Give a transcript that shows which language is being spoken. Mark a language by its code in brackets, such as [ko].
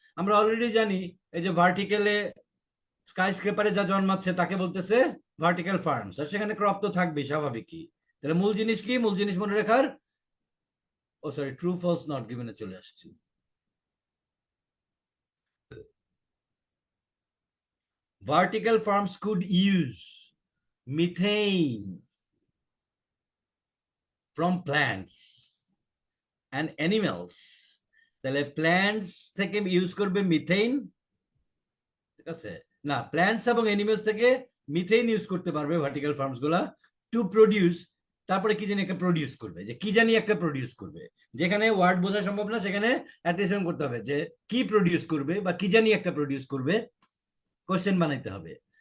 [bn] আমরা অলরেডি জানি এই যে ভার্টিক্যালে স্কাই স্ক্রেপারে যা জন্মাচ্ছে তাকে বলতেছে ভার্টিক্যাল ফার্মস, আর সেখানে ক্রপ তো থাকবেই স্বাভাবিকই। তাহলে মূল জিনিস কি? মূল জিনিস মনে রাখার, ও সরি, ট্রু ফলস নট গিভেনে চলে আসছি। [en] Vertical farms could use methane from plants and animals, [bn] তাহলে প্ল্যান্টস থেকে ইউজ করবে মিথেন, ঠিক আছে? না, প্ল্যান্টস এবং অ্যানিমেলস থেকে মিথেন ইউজ করতে পারবে ভার্টিক্যাল ফার্মস গুলা টু প্রডিউস, তারপরে কি জানি একটা প্রডিউস করবে, যে কি জানি একটা প্রডিউস করবে, যেখানে ওয়ার্ড বোঝা সম্ভব না সেখানে অ্যাটেনশন করতে হবে যে কি প্রডিউস করবে বা কি জানি একটা প্রডিউস করবে, কোশ্চেন বানাইতে হবে।